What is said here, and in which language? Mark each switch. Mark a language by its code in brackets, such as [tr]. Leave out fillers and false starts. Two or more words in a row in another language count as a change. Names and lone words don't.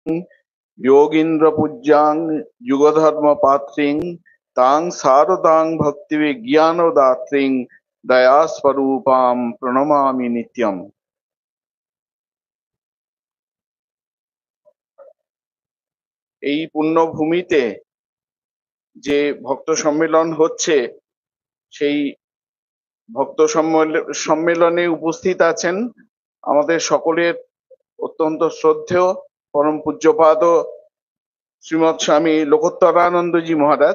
[sa] योगीन्द्र पूज्यां युगधर्म पात्रीं तां शारदां भक्ति विज्ञान दात्रीं दया स्वरूपां प्रणमामि नित्यम्। [bn] এই পুণ্যভূমিতে যে ভক্ত সম্মেলন হচ্ছে, সেই ভক্ত সম্মেলনে উপস্থিত আছেন আমাদের সকলের অত্যন্ত শ্রদ্ধেয় পরম পূজ্যপাদ শ্রীমৎ স্বামী লোকোত্তরানন্দজি মহারাজ।